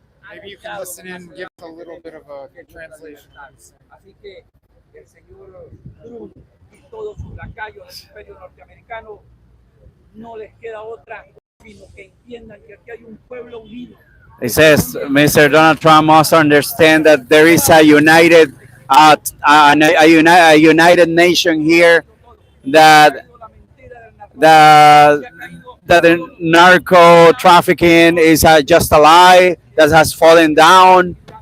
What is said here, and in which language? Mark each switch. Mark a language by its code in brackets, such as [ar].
[en] Maybe you can listen in, give us a little bit of a translation. [es] Así que el señor Trump y todos sus lacayos del imperio norteamericano no les queda otra sino que entiendan que aquí hay un pueblo unido. [en] It says Mr. Donald Trump must understand that there is a united, a united nation here, that that that the narco trafficking is just a lie that has fallen down.